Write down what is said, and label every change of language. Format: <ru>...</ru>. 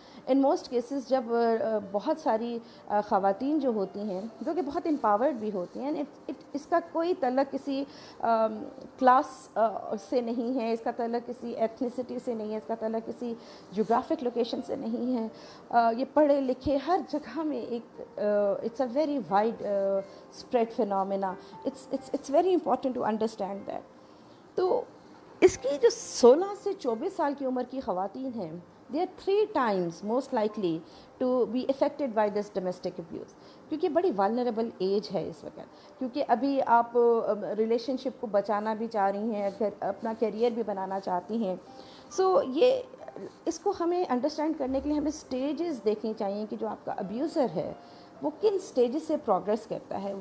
<en>in most cases</en> <ur>جب بہت ساری خواتین جو ہوتی ہیں جو کہ بہت امپاورڈ بھی ہوتی ہیں, اس کا کوئی تعلق کسی کلاس سے نہیں ہے, اس کا تعلق کسی ایتھنیسٹی سے نہیں ہے, اس کا تعلق کسی جغرافک لوکیشن سے نہیں ہے. یہ پڑھے لکھے ہر جگہ میں ایک</ur> <en>It's a very wide spread phenomena. It's very important to understand that.</en> <ur>تو اس کی جو 16 سے 24 سال کی عمر کی خواتین ہیں,</ur> <en>they are 3 times most likely to be affected by this domestic abuse.</en> <ur>کیونکہ بڑی vulnerable ایج ہے اس وقت, کیونکہ ابھی آپ ریلیشن شپ کو بچانا بھی چاہ رہی ہیں, اپنا کیریئر بھی بنانا چاہتی ہیں. سو یہ اس کو ہمیں انڈرسٹینڈ کرنے کے لیے ہمیں اسٹیجز دیکھنی چاہیے کہ جو آپ کا ابیوزر ہے وہ کن اسٹیجز سے پروگریس کرتا ہے.</ur>